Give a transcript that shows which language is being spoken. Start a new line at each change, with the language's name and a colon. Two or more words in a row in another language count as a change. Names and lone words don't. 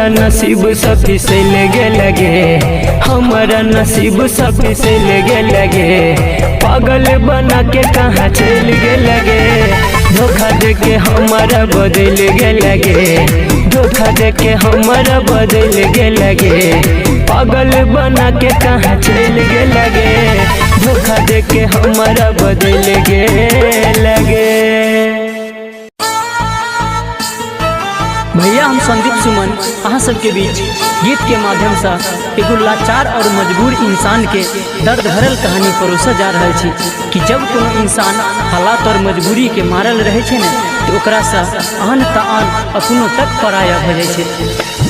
Maithili: नसीब सफी से लगे लगे हमारा नसीब सफी से लगे लगे पागल बना के कहाँ चल गे लगे धोखा दे के हमारा बदल गे लगे धोखा दे के हमारा बदल गे लगे पागल बना के कहाँ चल गे लगे धोखा दे के हमारा बदल गे लगे। भैया हम संदीप सुमन अहाँ सबके बीच गीत के माध्यम से एगो लाचार और मजबूर इंसान के दर्द भरल कहानी परोसा जा रहा छी कि जब कोनो इंसान हालात और मजबूरी के मारल रहे छे ने तो ओकरा से आन तान अपनों तक पराया भ जाय छे।